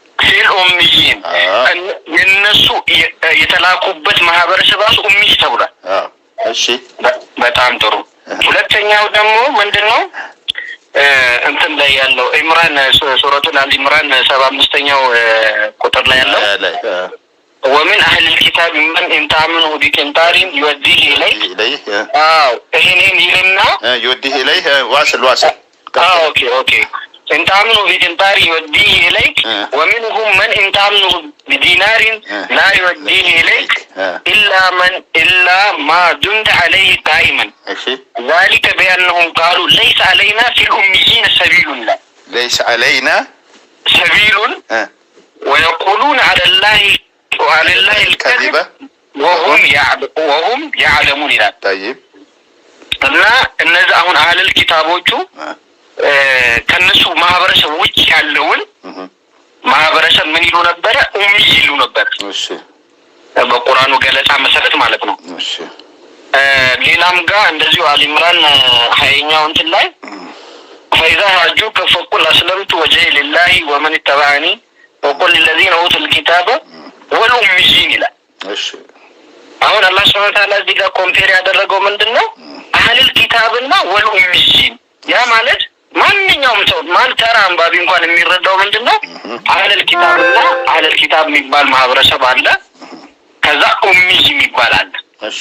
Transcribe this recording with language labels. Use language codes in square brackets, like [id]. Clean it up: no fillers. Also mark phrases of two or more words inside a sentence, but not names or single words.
[am] የነሱ የተላኩበት ማህበረሰብ ራሱ ኡምይ ተብሏል። እሺ በጣም ጥሩ። ሁለተኛው ደግሞ ምንድነው እንትን ላይ ያለው ኢምራን ሱረቱል አል ኢምራን 75ኛው ቁጥር ላይ ያለው [ar] ومن أهل الكتاب من إن تأمنه بقنطار يوديه إليك [am] ይሄንን ይልና [ar] يوديه إليه واصل اوكي إن تأمنه بقنطار يوديه إليك ومنهم من إن تأمنه بدينار لا يوديه إليك إلا ما دمت عليه قائما ذلك بأنهم قالوا ليس علينا في الأميين سبيل ليس علينا سبيل ويقولون على الله الكذب وهم يعلمون ይላል። طيب [am] እና እነዚህ አሁን አህለል ኪታቦቹ ከነሱ ማህበረሰብ ውጭ ያለውን ማህበረሰብ ምን ይሉ ነበረ? ኡምይ ይሉ ነበር። እሺ በቁርአኑ ገለጻ መሰረት ማለት ነው። እሺ ሌላም ጋር እንደዚሁ አል ኢምራን 20ኛው እንትን ላይ [ar] فإذا هاجوك فقل أسلمت وجهي لله ومن اتبعني وقل للذين أوتوا الكتاب والأميين [am] ይላል። እሺ አሁን አላህ [ar] سبحانه وتعالى [am] እዚህ ጋር ኮምፔር ያደረገው ምንድነው? አህለል ኪታብና ወልኡምይን። ያ ማለት ማንኛውም ሰው ተራ አንባቢ እንኳን የሚረዳው ምንድነው? [ar] أهل الكتاب [am] የሚባል ማህበረሰብ አለ፣ ከዛ ኡምይ የሚባል አለ። እሺ